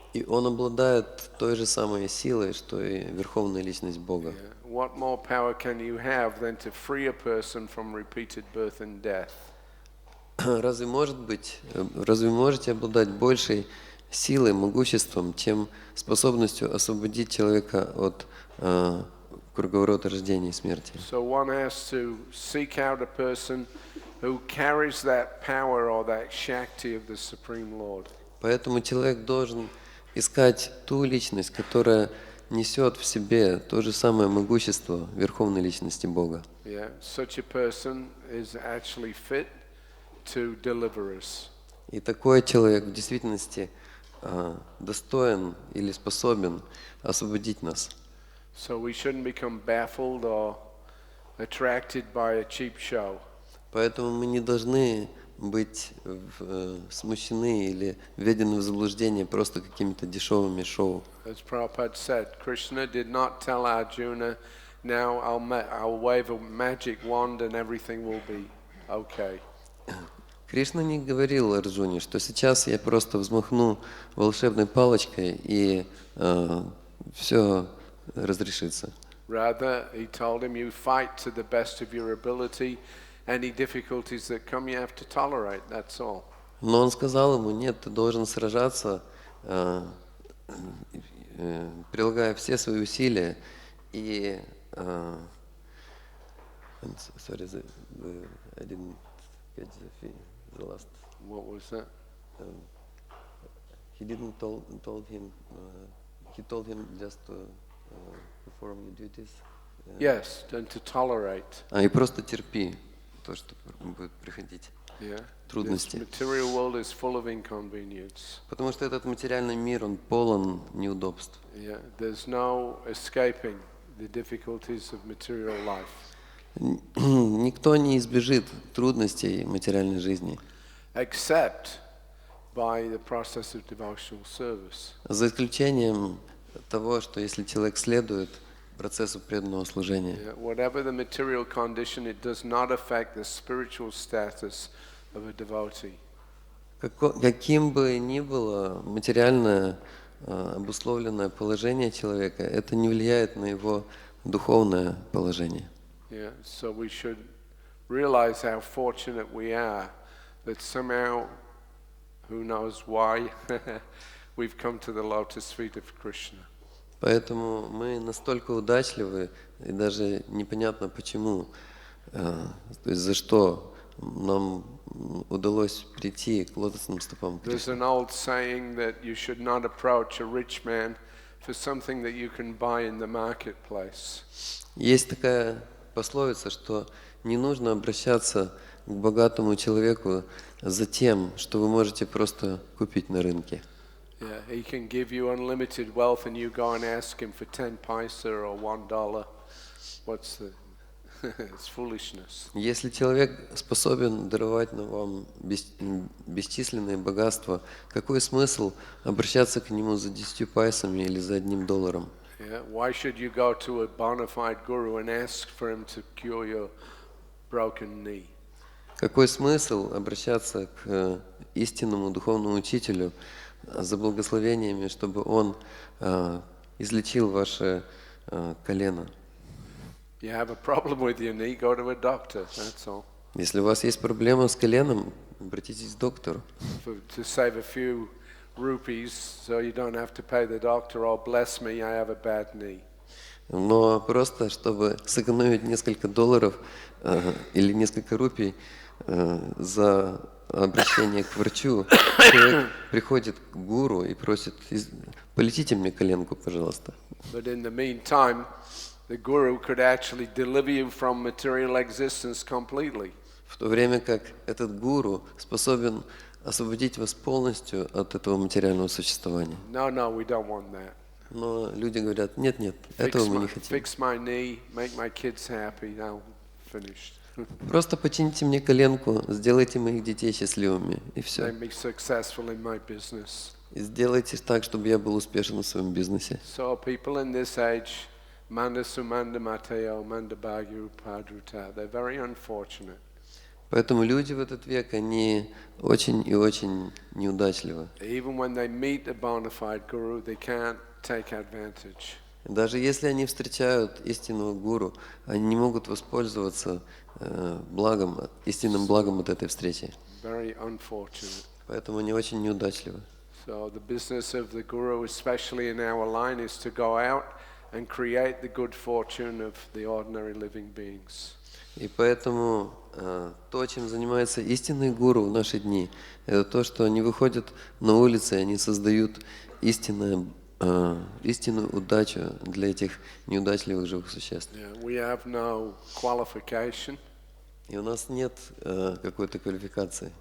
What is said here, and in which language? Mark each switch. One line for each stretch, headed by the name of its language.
Russian: И он обладает той же самой силой, что и Верховная Личность Бога.
English: Yeah. What more power can you have than to free a person from repeated birth and death?
Russian: Разве можете обладать большей силой, могуществом, чем способностью освободить человека от круговорота рождения и смерти?
English: So one has to seek out a person who carries that power or that shakti of the Supreme Lord.
Russian: Поэтому человек должен искать ту личность, которая несет в себе то же самое могущество Верховной Личности Бога.
English: Yeah, such a person is actually fit to deliver us.
Russian: И такой человек в действительности достоин или способен освободить нас.
English: So we shouldn't become baffled or attracted by a cheap show.
Russian: Поэтому мы не должны быть смущены или введены в заблуждение просто какими-то дешевыми шоу.
English: As Prabhupada said, Krishna did not tell Arjuna, now I'll wave a magic wand and everything will be okay.
Russian: Кришна не говорил Арджуне, что сейчас я просто взмахну волшебной палочкой и все разрешится.
English: Rather, he told him, you fight to the best of your ability. Any difficulties that come, you have to tolerate. That's all.
Russian: Но он сказал ему, нет, ты должен сражаться, прилагая все свои усилия. И
English: sorry, I didn't get the last. What was that? He didn't told him. He told him just to perform your duties. Yes, and to tolerate.
Russian: И просто терпи то, что будет приходить.
English: Yeah.
Russian: Трудности.
English: This material world is full of inconvenience.
Russian: Потому что этот материальный мир, он полон неудобств.
English: Yeah. There's no escaping the difficulties of material life.
Russian: Никто не избежит трудностей материальной жизни.
English: Except by the process of devotional service.
Russian: За исключением того, что если человек следует процессу преданного служения.
English: Yeah. Whatever the material condition, it does not affect the spiritual status of a devotee.
Russian: Каким бы ни было материальное обусловленное положение человека, это не влияет на его духовное положение.
English: Yeah. So we should realize how fortunate we are that somehow who knows why we've come to the lotus feet of Krishna.
Russian: Поэтому мы настолько удачливы, и даже непонятно почему, то есть за что нам удалось прийти к лотосным стопам
English: There's
Russian: Кришны.
English: an old saying that you should not approach a rich man for something that you can buy in the marketplace.
Russian: Есть такая пословица, что не нужно обращаться к богатому человеку за тем, что вы можете просто купить на рынке.
English: Yeah, he can give you unlimited wealth and you go and ask him for 10 paisa or $1. What's the... It's foolishness.
Russian: Если человек способен даровать вам бесчисленные богатства, какой смысл обращаться к нему за 10 пайсами или за $1?
English: Yeah, why should you go to a bona fide guru and ask for him to cure your broken knee?
Russian: Какой смысл обращаться к истинному духовному учителю за благословениями, чтобы он излечил ваше колено?
English: You have a problem with your knee, go to a doctor, that's all.
Russian: Если у вас есть проблема с коленом, обратитесь к доктору.
English: To save a few rupees so you don't have to pay the doctor, oh bless me, I have a bad knee.
Russian: Но просто, чтобы сэкономить несколько долларов или несколько рупий за обращение к врачу, человек приходит к гуру и просит: полечите мне коленку, пожалуйста.
English: But in the meantime, the guru could actually deliver you from material existence completely.
Russian: В то время как этот гуру способен освободить вас полностью от этого материального существования.
English: No, we don't want that.
Russian: Но люди говорят: нет, этого мы не хотим.
English: Fix my knee, make my kids happy, now finished.
Russian: Просто почините мне коленку, сделайте моих детей счастливыми, и все.
English: Make me successful in my business.
Russian: И сделайте так, чтобы я был успешен в своем бизнесе.
English: So people in this age,
Sanskrit: Manda Sumanda Mateo, Manda Bhagyu Padruta,
English: they're very unfortunate.
Russian: Поэтому люди в этот век, они очень и очень неудачливы.
English: Even when they meet a bona fide guru, they can't take advantage.
Russian: Даже если они встречают истинного гуру, они не могут воспользоваться благом, истинным благом от этой встречи.
English: Very unfortunate.
Russian: Поэтому они очень неудачливы.
English: So the business of the guru, especially in our line, is to go out and create the good fortune of the ordinary living beings.
Russian: И поэтому то, чем занимается истинный гуру в наши дни, это то, что они выходят на улицы, они создают истинную удачу для этих неудачливых живых существ.
English: We have no qualification.
Russian: И у нас нет какой-то квалификации.